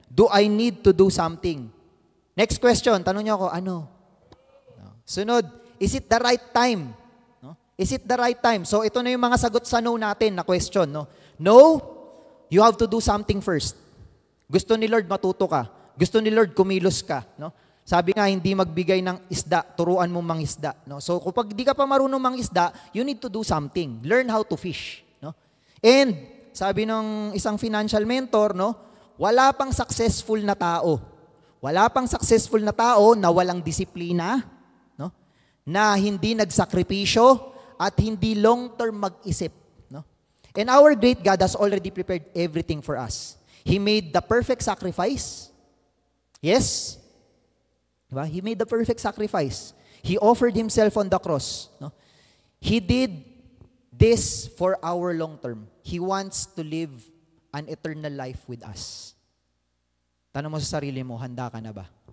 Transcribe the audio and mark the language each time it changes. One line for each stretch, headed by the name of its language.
English: Do I need to do something? Next question,
Filipino: tanong niyo ako, ano?
English: Sunod, is it the right time? No? Is it the right time?
Filipino: So ito na yung mga sagot sa no natin na question.
English: No, no, you have to do something first.
Filipino: Gusto ni Lord matuto ka. Gusto ni Lord kumilos ka. No? Sabi nga, hindi magbigay ng isda, turuan mo mangisda. No? So kapag di ka pa marunong mangisda,
English: you need to do something. Learn how to fish. No? And
Filipino: sabi ng isang
English: financial mentor, no,
Filipino: wala pang successful na tao. Wala pang successful na tao na walang disiplina, no? Na hindi nagsakripisyo at hindi long-term mag-isip. No?
English: And our great God has already prepared everything for us. He made the perfect sacrifice. Yes? Diba? He made the perfect sacrifice. He offered Himself on the cross. No? He did this for our long-term. He wants to live an eternal life with us.
Filipino: Tanong mo sa sarili mo, handa ka na ba?